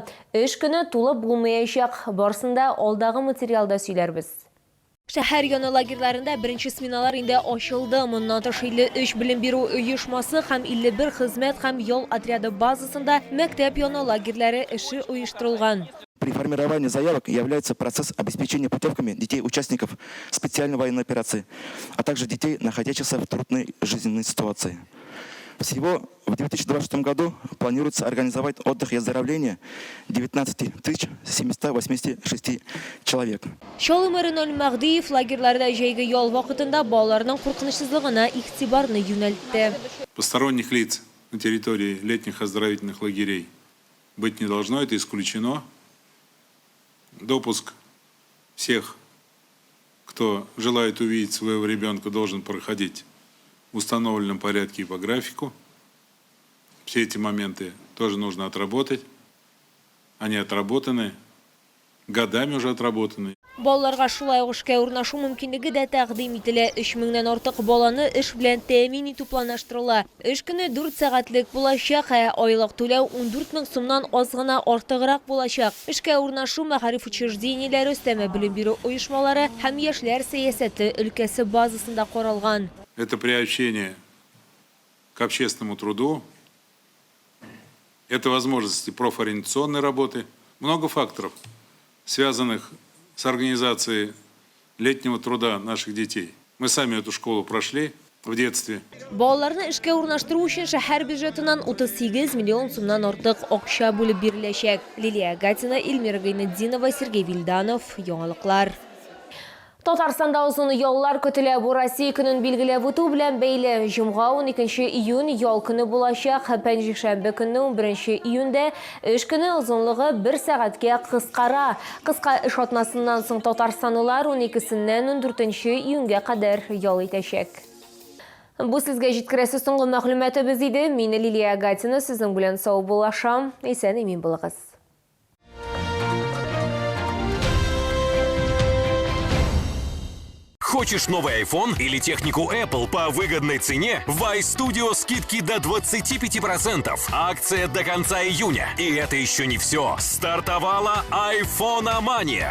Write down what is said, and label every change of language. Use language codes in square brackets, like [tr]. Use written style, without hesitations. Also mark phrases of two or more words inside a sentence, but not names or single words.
[tt] Эш көне тулы булмаячак. Барсында алдагы материалда сөйләрбез. Шәһәр яны лагерьларында беренче сменалар инде ачылды. Моннан тыш 53 белем бирү оешмасы һәм 51 хезмәт һәм ял отряды базасында мәктәп яны лагерьләре эше оештырылган. [ru] При формировании заявок является процесс обеспечения путевками детей-участников специальной военной операции, а также детей, находящихся в трудной жизненной ситуации. Всего в 2026 году планируется организовать отдых и оздоровление 19 786 человек. [tt] Шолы мэрин Мәгдиев лагерьларда җәйге ял вакытында балаларның куркынычсызлыгына игътибарны юнәлтте. [ru] Посторонних лиц на территории летних оздоровительных лагерей быть не должно, это исключено. Допуск всех, кто желает увидеть своего ребенка, должен проходить в установленном порядке и по графику. Все эти моменты тоже нужно отработать. Они отработаны, годами уже отработаны. [tt] Балаларга шулай эшкә урнашу мөмкинлеге дә тәкъдим ителә. 3000 артык баланы эш белән тәэмин итү планлаштырыла. Эш көне 4 сәгатьлек булачак, айлык түләү 14 000 сумнан аз гына артыграк булачак. Эшкә урнашу мәгариф учреждениеләре, өстәмә белем бирү оешмалары һәм яшьләр сәясәте өлкәсе базасында каралган. [ru] Это приобщение к общественному труду, это возможности профориентационной работы. Много факторов, связанных с организацией летнего труда наших детей. Мы сами эту школу прошли в детстве. [tt] Балаларны эшкә урнаштыру өчен шәһәр бюджетыннан 38 миллион сумнан артык акча бүлеп биреләчәк. Лилия Гатина, Эльмира Гайнетдинова, Сергей Вильданов, Яңалыклар. Татарстанда озын яллар көтелә. Бу Россия көнен билгеләп үтү белән бәйле. Җомга 12 июнь ял көне булачак. Пәнҗешәмбе көнне 11 июньдә эш көне озынлыгы 1 сәгатькә кыскара. Кыска эш атнасыннан соң татарстанлылар 12-сеннән 14 июньгә кадәр ял итәчәк. Бу сезгә җиткерәсе соңгы мәгълүматыбыз иде. Мин Лилия Гатина, сезнең белән сау булашам. Исән имин булыгыз. [ru] Хочешь новый iPhone или технику Apple по выгодной цене? В iStudio скидки до 25%. Акция до конца июня. И это еще не все. Стартовала iPhone-мания.